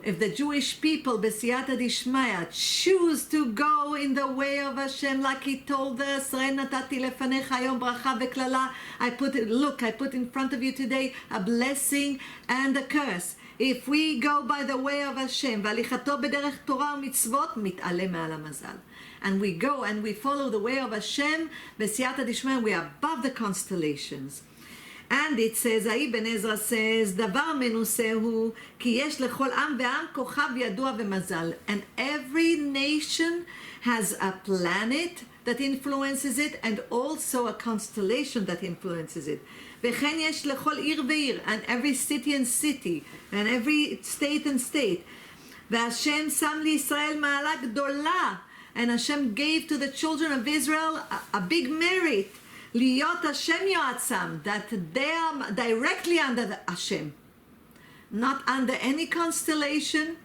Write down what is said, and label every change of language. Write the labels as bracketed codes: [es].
[en] If the Jewish people, B'siyata Dishmaya, choose to go in the way of Hashem, like he told us, [he] נתתי לפניך היום ברכה וקללה, [en] I put in front of you today a blessing and a curse. If we go by the way of Hashem, [he] והליכתו בדרך תורה ומצוות, מתעלה מעל המזל. [en] And we go and we follow the way of Hashem, B'siyata Dishmaya, we are above the constellations. And it says, Ibn Ezra says, [he] דבר מנוסה הוא, כי יש לכל עם ועם כוכב ידוע ומזל. [en] And every nation has a planet that influences it, and also a constellation that influences it. [he] וכן יש לכל עיר ועיר, [en] and every city and city, and every state and state. [he] והשם שם לישראל מעלה גדולה, [en] and Hashem gave to the children of Israel a big merit, [he] להיות השם יועצם, [en] that they are directly under the Hashem, not under any constellation.